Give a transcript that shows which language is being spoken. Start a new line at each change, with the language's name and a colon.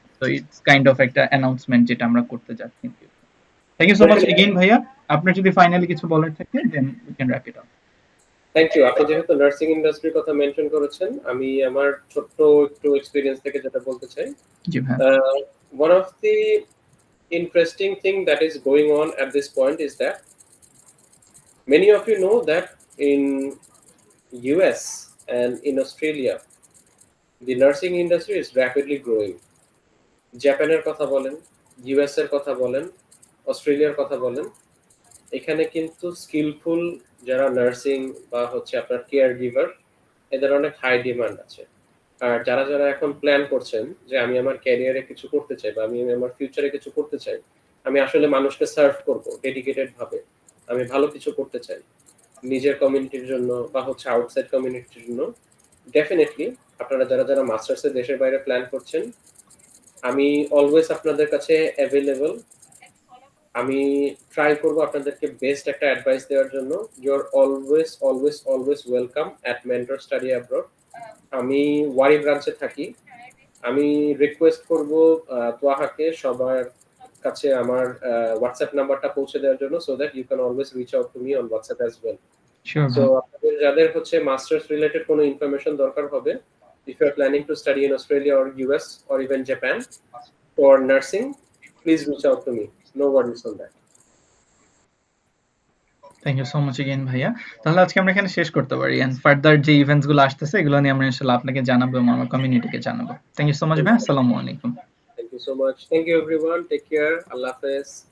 English: so it's kind of
Bangla: একটা announcement যেটা আমরা করতে যাচ্ছি।
English: thank you so much again
Bangla: ভাইয়া। আপনার যদি ফাইনালি কিছু বলার থাকে
English: Then we can wrap it up. Thank you.
Bangla: আপনি যেহেতু নার্সিং ইন্ডাস্ট্রির কথা মেনশন করেছেন, আমি আমার ছোট্ট একটু এক্সপেরিয়েন্স থেকে যেটা বলতে চাই। জি ভাই।
English: One of the interesting thing that is going on at this point is that many of you know that in US and in Australia the nursing industry is rapidly growing.
Bangla: জাপানের কথা বলেন, US এর কথা বলেন, অস্ট্রেলিয়ার কথা বলেন, এখানে কিন্তু স্কিলফুল যারা নার্সিং বা হচ্ছে আপনার কেয়ার গিভার, এদের অনেক হাই ডিমান্ড আছে। আর যারা যারা এখন প্ল্যান করছেন যে আমি আমার ক্যারিয়ারে কিছু করতে চাই বা আমি আমার ফিউচারে কিছু করতে চাই, আমি আসলে মানুষকে সার্ভ করব ডেডিকেটেড ভাবে, আমি ভালো কিছু করতে চাই নিজের কমিউনিটির জন্য বা হচ্ছে আউটসাইড কমিউনিটির জন্য, ডেফিনেটলি আপনারা যারা যারা মাস্টার্সে দেশের বাইরে প্ল্যান করছেন, আমি অলওয়েজ আপনাদের কাছে অ্যাভেলেবল। আমি ট্রাই করব আপনাদেরকে বেস্ট একটা অ্যাডভাইস দেওয়ার জন্য।
English: You are always always always welcome at mentor study abroad.
Bangla: আমি ওয়ারি ব্রাঞ্চে থাকি। আমি রিকোয়েস্ট করব তোয়াহাকে সবার কাছে আমার হোয়াটসঅ্যাপ নাম্বারটা পৌঁছে দেওয়ার জন্য,
English: So that you can always reach out to me on WhatsApp as well.
Bangla: So আপনাদের যাদের হচ্ছে মাস্টার্স রিলেটেড কোনো ইনফরমেশন দরকার হবে,
English: if you are planning to study in Australia or US or even Japan for nursing, please reach out to me. No worries on that. Thank you so much again ভাইয়া।
Bangla: তাহলে আজকে আমরা এখানে শেষ করতে পারি, এন্ড ফার্দার যে events গুলো আসতেছে এগুলো নিয়ে আমরা ইনশাআল্লাহ আপনাকে জানাবো এবং আমার কমিউনিটিকে জানাবো।
English: thank you so much
Bangla: ভাই। আসসালামু আলাইকুম।
English: Thank you so much. Thank you everyone. Take care. Allah Hafiz.